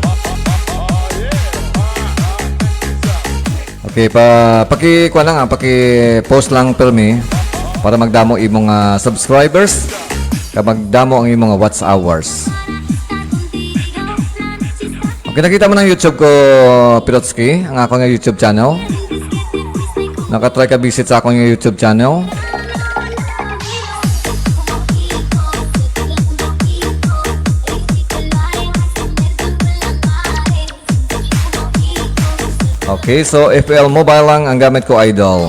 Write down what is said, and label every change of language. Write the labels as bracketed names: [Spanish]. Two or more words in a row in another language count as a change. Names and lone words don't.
[Hiligaynon] Okay, paki-kuha lang, paki-post lang per me para magdamo imong subscribers, kapag magdamo ang imong [English] watch hours. [Hiligaynon] Okay, nakita mo ng YouTube ko, Pirotsky, ang akong YouTube channel. Nakatry ka visit sa akong YouTube channel. Okay, so FL Mobile lang ang gamit ko, idol.